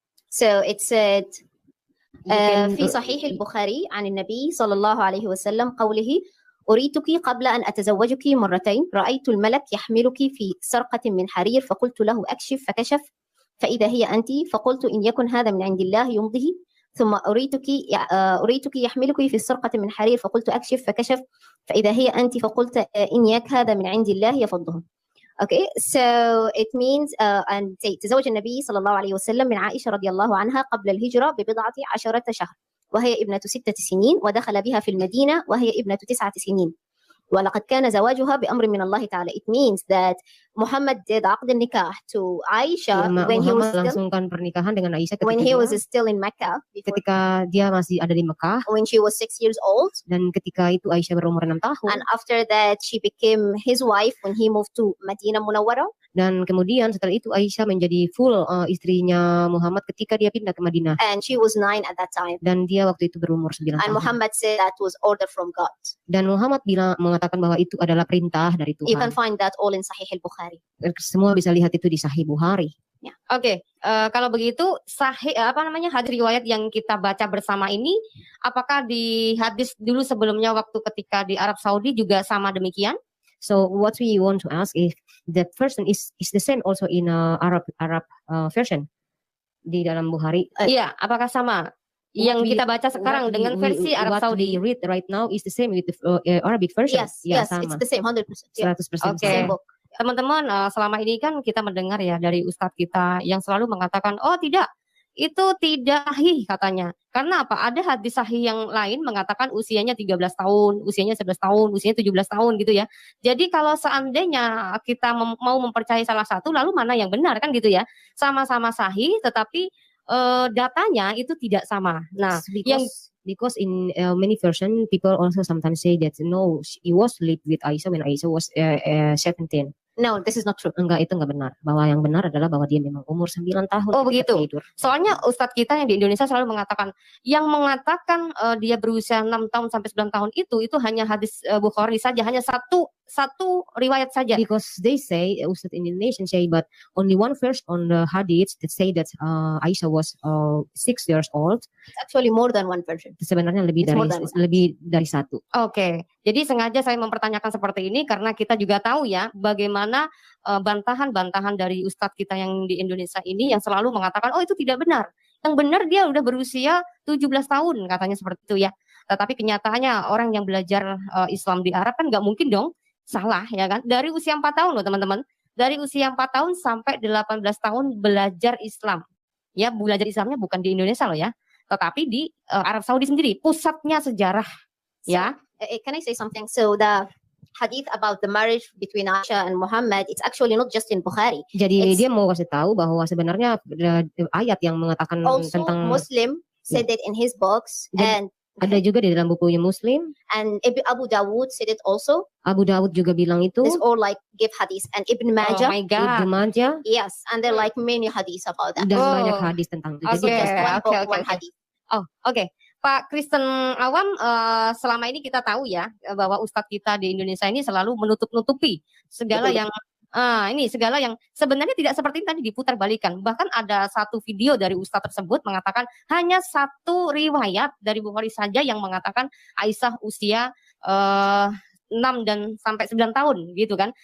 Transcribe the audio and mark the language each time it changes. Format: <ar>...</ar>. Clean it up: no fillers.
<en>So it said</en> <ar>في صحيح البخاري عن النبي صلى الله عليه وسلم قوله أريتك قبل أن أتزوجك مرتين رأيت الملك يحملك في سرقة من حرير فقلت له أكشف فكشف فإذا هي أنت فقلت إن يكن هذا من عند الله يمضه ثم أريتك يحملك في السرقة من حرير فقلت أكشف فكشف فإذا هي أنت فقلت إن يك هذا من عند الله يفضه.</ar> <en>Okay, so it means</en> <ar>أن تزوج النبي صلى الله عليه وسلم من عائشة رضي الله عنها قبل الهجرة ب10 شهر وهي ابنة 6 سنين ودخل بها في المدينة وهي ابنة 9 سنين ولقد كان زواجها بأمر من الله تعالى.</ar> <en>It means that Muhammad did عقد النكاح to Aisha when he was</en> <id>langsungkan pernikahan dengan Aisyah</id> <en>when he was still in Mecca.</en> <id>Ketika dia masih ada di Mekah.</id> <en>When she was 6 years old.</en> <id>Dan ketika itu Aisyah berumur 6 tahun.</id> <en>And after that she became his wife when he moved to Madinah Munawwarah.</en> <id>Dan kemudian setelah itu Aisyah menjadi full istrinya Muhammad ketika dia pindah ke Madinah.</id> <en>And she was 9 at that time.</en> <id>Dan dia waktu itu berumur 9 tahun.</id> <en>And Muhammad said that was order from God.</en> <id>Dan Muhammad mengatakan bahwa itu adalah perintah dari Tuhan.</id> <en>You can find that all in Sahih al-Bukhari.</en> <id>Semua bisa lihat itu di Sahih Bukhari. Ya. Oke, kalau begitu hadis riwayat yang kita baca bersama ini, apakah di hadis dulu sebelumnya waktu ketika di Arab Saudi juga sama demikian?</id> <en>So what we want to ask is that version is the same also in Arab version</en> <id>di dalam Bukhari. Iya, apakah sama? Yang kita baca sekarang dengan versi Arab Saudi.</id> <en>What we read right now is the same with the Arabic version. Yes,</en> <id>sama.</id> <en>It's the same 100%.</en> <id>100%.</id> <en>Okay.</en> <id>Teman-teman, selama ini kan kita mendengar ya dari ustadz kita yang selalu mengatakan, oh tidak, itu tidak sahih katanya. Karena apa? Ada hadis sahih yang lain mengatakan usianya 13 tahun, usianya 11 tahun, usianya 17 tahun gitu ya. Jadi kalau seandainya kita mau mempercayai salah satu, lalu mana yang benar kan gitu ya. Sama-sama sahih tetapi datanya itu tidak sama. Nah,</id> <en>because in many version people also sometimes say that no, he was lived with Aisyah when Aisyah was 17. No, this is not true.</en> <id>Enggak, itu enggak benar. Bahwa yang benar adalah bahwa dia memang umur 9 tahun. Oh begitu. Tidur. Soalnya Ustadz kita yang di Indonesia selalu mengatakan, yang mengatakan dia berusia 6 tahun sampai 9 tahun itu hanya hadis Bukhari saja, hanya satu riwayat saja.</id> <en>Because they say, Ustadz in Indonesia say, but only one verse on the hadith that say that Aisyah was 6 years old. It's actually more than one version.</en> <id>Sebenarnya lebih dari satu. Oke. Jadi sengaja saya mempertanyakan seperti ini karena kita juga tahu ya bagaimana bantahan-bantahan dari Ustadz kita yang di Indonesia ini yang selalu mengatakan, oh itu tidak benar. Yang benar dia udah berusia 17 tahun katanya seperti itu ya. Tetapi kenyataannya orang yang belajar Islam di Arab kan nggak mungkin dong salah ya kan. Dari usia 4 tahun loh teman-teman. Dari usia 4 tahun sampai 18 tahun belajar Islam. Ya belajar Islamnya bukan di Indonesia loh ya. Tetapi di Arab Saudi sendiri. Pusatnya sejarah ya.</id> <en>Can I say something? So the hadith about the marriage between Aisha and Muhammad, it's actually not just in Bukhari.</en> <id>Jadi dia mau kasih tahu bahwa sebenarnya ayat yang mengatakan</id> <en>also</en> <id>tentang</id> <en>Muslim said it in his books, and</en> <id>ada juga di dalam bukunya Muslim.</id> <en>And Abu Dawud said it also.</en> <id>Abu Dawud juga bilang itu.</id> <en>It's all like give hadith, and Ibn Majah. Oh my God. Ibn Majah. Yes, and there are like many hadiths about that.</en> <id>Dan banyak hadis tentang itu.</id> <en>Jadi just one hadith.</en> <id>Oh, oke. Pak Kristen Awam, selama ini kita tahu ya bahwa Ustadz kita di Indonesia ini selalu menutup-nutupi segala yang segala yang sebenarnya tidak seperti tadi diputar balikan. Bahkan ada satu video dari Ustadz tersebut mengatakan hanya satu riwayat dari Bukhari saja yang mengatakan Aisyah usia 6 dan sampai 9 tahun gitu kan.</id>